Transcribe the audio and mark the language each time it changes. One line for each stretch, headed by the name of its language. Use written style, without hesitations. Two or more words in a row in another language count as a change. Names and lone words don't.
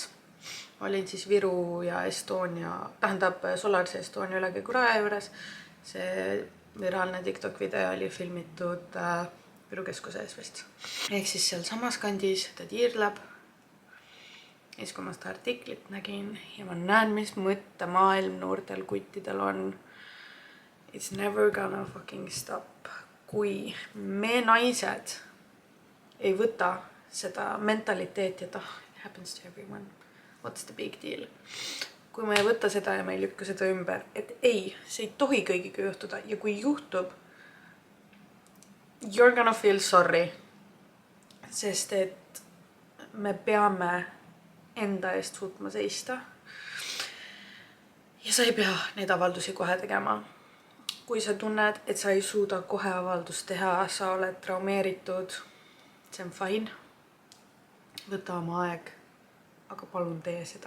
Estonian: Ma olin siis Viru ja Estonia, tähendab Solarse Estonia üle Kuraja juures. See viraalne TikTok video oli filmitud Viru keskuse ees vist. Ehk siis seal samas kandis ta tiirleb. Ja siis kui ma seda artiklit nägin ja ma näen, mis mõttemaailm noortel kuttidel on.
English: It's never gonna fucking stop.
Estonian: Kui me naised ei võta seda mentaliteeti, et
English: it happens to everyone. What's the big deal?
Estonian: Kui me ei võta seda ja me ei lükka seda ümber, et ei, see ei tohi kõigiga juhtuda ja kui juhtub,
English: you're gonna feel sorry,
Estonian: sest et me peame enda eest suutma seista ja sa ei pea neid avaldusi kohe tegema. Kui sa tunned, et sa ei suuda kohe avaldust teha, sa oled traumeeritud, see on fine, võta oma aeg, aga palun tee seda.